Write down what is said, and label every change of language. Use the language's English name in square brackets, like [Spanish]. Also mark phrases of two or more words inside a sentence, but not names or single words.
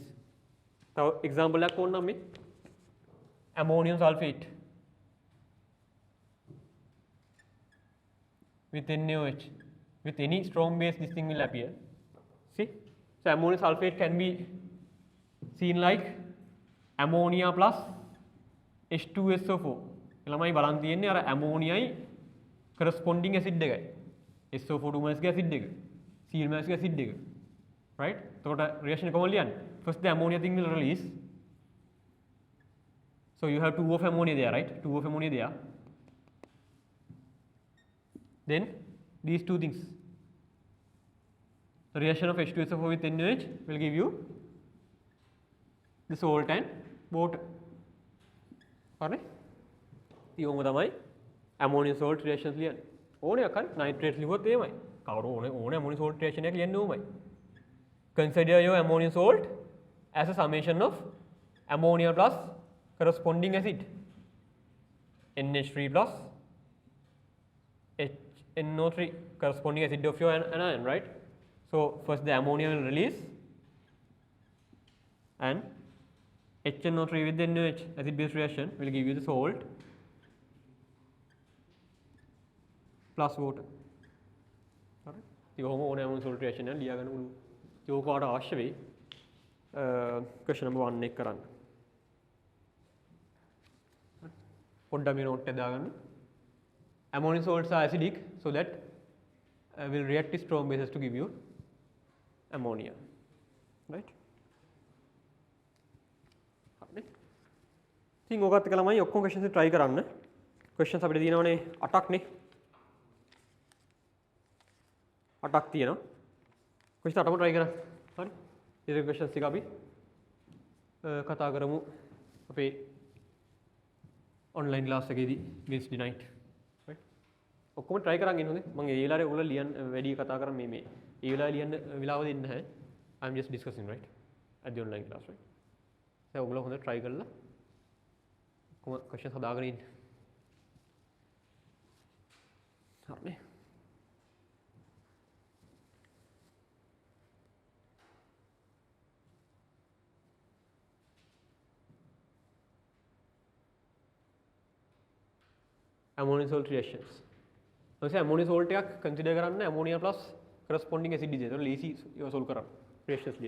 [English] So example like one name ammonium sulfate with NaOH. With any strong base this thing will appear. See? So ammonium sulfate can be seen like ammonia plus H2SO4. [Sinhala] ළමයි බලන් තියෙන්නේ අර ammoniaයි [English] corresponding acid [Sinhala] එකයි. SO4 2 acid එක. Cl acid එක. Right? එතකොට reaction කොහොමද ලියන්නේ? [English] First the ammonia thing will release. So you have 2 of ammonia there, right? 2 of ammonia there. Then these two things. The reaction of H2SO4 with NaOH will give you the salt and water. Alright? [Sinhala] ඊයෝම තමයි [English] ammonium salt reactions [Sinhala] ලියන්නේ. ඕනේ අකල් nitrate ලිව්වොත් එහෙමයි. කවුරු ඕනේ [English] ammonium salt reaction [Sinhala] එක ලියන්න ඕමයි. [English] Consider your ammonium salt as a summation of ammonia plus corresponding acid. NH3 plus NO3 corresponding acid of your anion, right? So first the ammonia will release and HNO3 with the NaOH acid base reaction will give you the salt plus water. Alright? [Sinhala] ඉතින් ඔහොම ඕන [English] ammonium reaction [Sinhala] එක ලියා ගන්න පුළුවන්. ඉතින් ඕක ඔයාලට අවශ්‍ය වෙයි. question number 1 එක කරන්න. පොඩ්ඩක් මේ note එක දාගන්න. [English] Ammonium salts are acidic so that will react with strong bases to give you ammonia. Right? [Sinhala] හරි. ඉතින් ඕකත් එක ළමයි ඔක්කොම [English] questions try [Sinhala] කරන්න. questions අපිට තියෙනවනේ 8ක් නේ. 8ක් තියෙනවා. question 8ම try කරන්න. හරි. ඊට questions ටික අපි කතා කරමු අපේ [English] online class [Sinhala] එකේදී [English] Wednesday night. right? [Sinhala] ඔක්කොම try කරන් ඉන්න හොඳේ. මම ඒ වෙලාවේ ඔයගොල්ලෝ ලියන්න වැඩි කතා කරන් මේ ඒ වෙලාවේ ලියන්න වෙලාව දෙන්නේ නැහැ. [English] I am just discussing right at the online class right. [Sinhala] දැන් ඔයගොල්ලෝ හොඳට try කරලා ඔක්කොම questions හදාගෙන ඉන්න. හරිනේ. [English] Ammonium salt reactions. [Sinhala] ඔයසේ [English] ammonium salt [Sinhala] එකක් consider කරන්න [English] ammonia plus corresponding acid is [Sinhala] එතකොට ලීසි ඒවා solve කරන්න reactions ලියන්න.